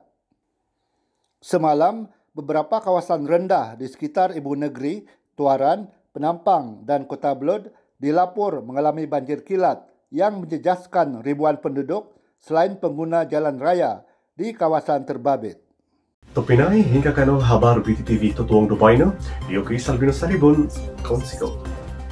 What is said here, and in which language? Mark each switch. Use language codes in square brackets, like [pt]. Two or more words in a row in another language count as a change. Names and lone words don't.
[ms] Semalam, beberapa kawasan rendah di sekitar ibu negeri, Tuaran, Penampang dan Kota Belud dilapor mengalami banjir kilat yang menjejaskan ribuan penduduk selain pengguna jalan raya di kawasan terbabit. [dtp] Topinai hingga kanal Habar BTTV Tutuang Dupaina, Yogi Salvino Saribun, Konsiko.